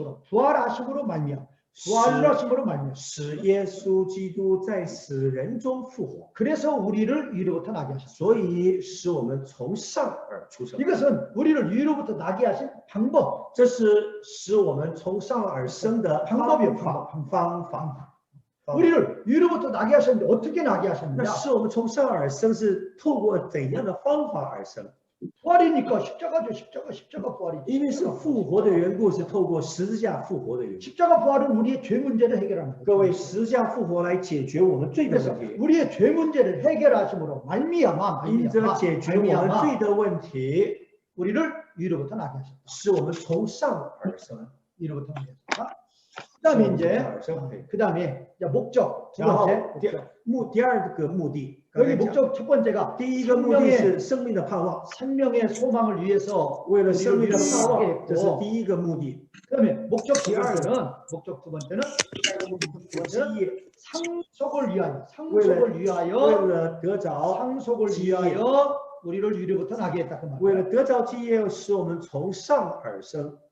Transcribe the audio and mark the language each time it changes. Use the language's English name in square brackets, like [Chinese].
[Korean] 부활하심으로 말미암아 부활하심으로 말미암아 [Chinese] 使耶稣基督在死人中复活， [Korean] 그래서 우리를 위로부터 나게 하셨어요. [Chinese] 所以使我们从上而出生。 [Korean] 이것은 우리를 위로부터 나게 하신 방법. [Chinese] 这是使我们从上而生的 [Korean] 방법이에요. [Chinese] 方法。 [Korean] 우리를 위로부터 나게 하셨는데 어떻게 나게 [Chinese] 那 [Korean] 하셨느냐? [Chinese] 使我们从上而生是透过怎样的方法而生？ [Korean] 부활이니까 십자가죠. 십자가 부활이. [Chinese] 因为是复活的缘故，是透过十字架复活的缘故。 [Korean] 십자가 부활은 우리의 죄 문제를 해결하는 거예요. [Chinese] 各位，十字架复活来解决我们罪的 [Korean] 그래서 [Chinese] 问题， [Korean] 우리의 죄 문제를 해결하심으로 말미암아 [Chinese] 因着解决我们罪的问题， [Korean] 우리를 위로부터 나게 하셨다. [Chinese] 使我们从上而生。 [Korean] 위로부터 나게 하셨다. 그다음에 이제 [Chinese] 而生。 [Korean] 그다음에 이제 목적 두 [Chinese] 然后 [Korean] 번째 목적. [Chinese] 第二个目的， [Korean] 여기 목적 첫 번째가 [Chinese] 第一个目的是生命的盼望， [Korean] 생명의 소망을 위해서 [Chinese] 为了生命的盼望， [Korean] 우리를 [Chinese] 这是 [Korean] 위하게 [Chinese] 第一个目的。 [Korean] 그다음에 목적 두 번째는 [Chinese] 基业 [Korean] 상속을 위하여 [Chinese] 为了得着 [Korean] 상속을 위하여 우리를 위로부터 나게 했다 그 [Chinese] 为 [Korean] 말이에요. [Chinese] 了得着基业，使我们从上而生。